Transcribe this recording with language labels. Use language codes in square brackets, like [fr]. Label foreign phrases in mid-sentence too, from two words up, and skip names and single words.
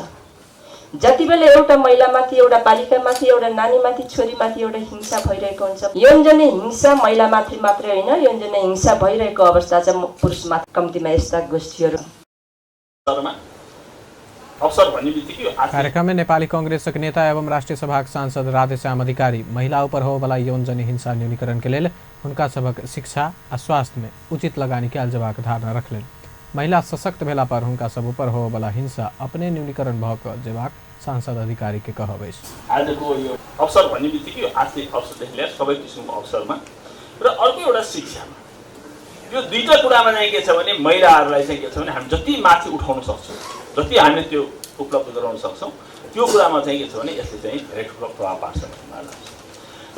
[ne] जति बेला एउटा महिलामाथि, एउटा बालिकामाथि, एउटा नानीमाथि, छोरीमाथि एउटा हिंसा भइरहेको हुन्छ, यौनजन्य हिंसा महिलामाथि मात्रै होइन, यौनजन्य हिंसा भइरहेको अवस्था चाहिँ पुरुषमाथि। कम्तीमा यस्ता गोष्ठीहरू [mai] कार्यक्रम में नेपाली कांग्रेस नेता एवं राष्ट्रीय सभा सांसद राधेश्याम अधिकारी महिला ऊपर हो वाला यौनजन्य हिंसा न्यूनीकरण के लिए उनका सबक शिक्षा आ स्वास्थ्य में उचित लगानी कैल जबाक धारणा रखलें। महिला सशक्त भेला पर उनका सब ऊपर हो वाला हिंसा अपने न्यूनीकरण भ जेबाक सांसद अधिकारी के कहबे। [ne] आज को यो अवसर भन्ने बित्तिकै यो आर्थिक अवसरदेखि लिएर सबै किसिमको अवसरमा र अर्को एउटा शिक्षामा यो दुईटा कुरामा चाहिँ के छ भने महिलाहरूलाई चाहिँ के छ भने हामी जति माथि उठाउन सक्छौँ, जति हामीले त्यो उपलब्ध गराउन सक्छौँ, त्यो कुरामा चाहिँ के छ भने यसले चाहिँ धेरै ठुलो प्रभाव पार्छ भन्ने लाग्छ।